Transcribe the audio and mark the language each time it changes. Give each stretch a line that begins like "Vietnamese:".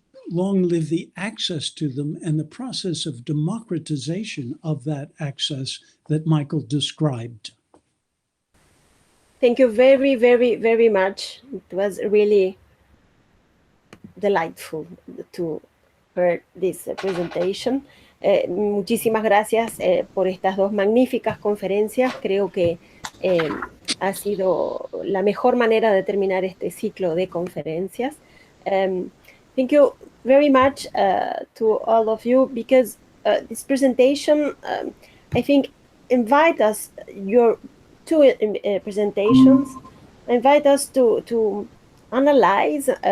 English: long live the access to them and the process of democratization of that access that Michael described. Thank you very, very, very much. It was really delightful to hear this presentation.
Spanish: Muchísimas gracias por estas dos magníficas conferencias. Creo que ha sido la mejor manera de terminar este ciclo de conferencias.
English: Thank you very much to all of you, because this presentation, I think, invite us, your two presentations, invite us to analyze